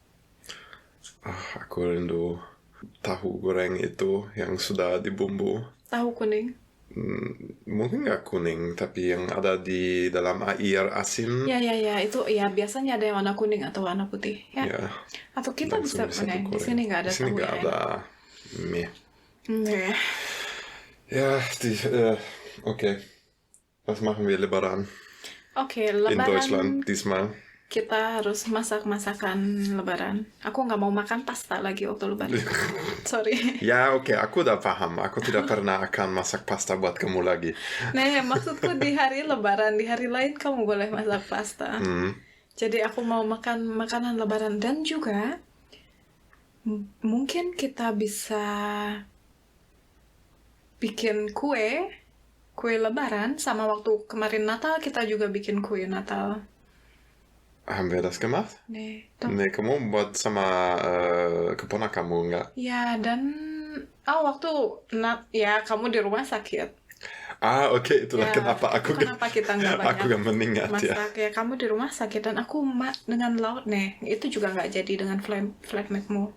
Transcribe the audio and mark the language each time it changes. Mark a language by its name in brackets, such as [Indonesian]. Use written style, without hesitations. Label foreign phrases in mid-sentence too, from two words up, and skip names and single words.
[Indonesian] Aku rindu tahu goreng itu yang sudah dibumbu. tahu kuning. Mungkin nggak kuning, tapi yang ada di dalam air asin. Ya, itu ya biasanya ada yang warna kuning atau warna putih. Ya. Ya, Atau kita bisa langsung pakai. Di digoreng. sini nggak ada Di sini tahu nggak ya. ada mie. Oke. [German] Ja, okay. Was machen wir Lebaran [Indonesian] Oke, [German] in [Indonesian] Lebaran [German] Deutschland diesmal? [Indonesian] kita harus masak masakan Lebaran. Aku nggak mau makan pasta lagi waktu Lebaran. Sorry. Ya, oke, aku udah paham. Aku tidak pernah akan masak pasta buat kamu lagi. Nah, maksudku di hari Lebaran, di hari lain kamu boleh masak pasta. Jadi aku mau makan makanan Lebaran dan juga mungkin kita bisa bikin kue Lebaran sama waktu kemarin Natal kita juga bikin kue Natal. [German] Haben wir das gemacht? Nee, doch. Nee, [Indonesian] kamu buat sama keponakanmu enggak? Ya, dan waktu ya kamu di rumah sakit. Oke, itulah Ya, kenapa aku kenapa kita nggak banyak aku gak mengingat ya. masak ya. Kamu di rumah sakit dan aku dengan lauk nih. Itu juga nggak jadi dengan flatmate-mu.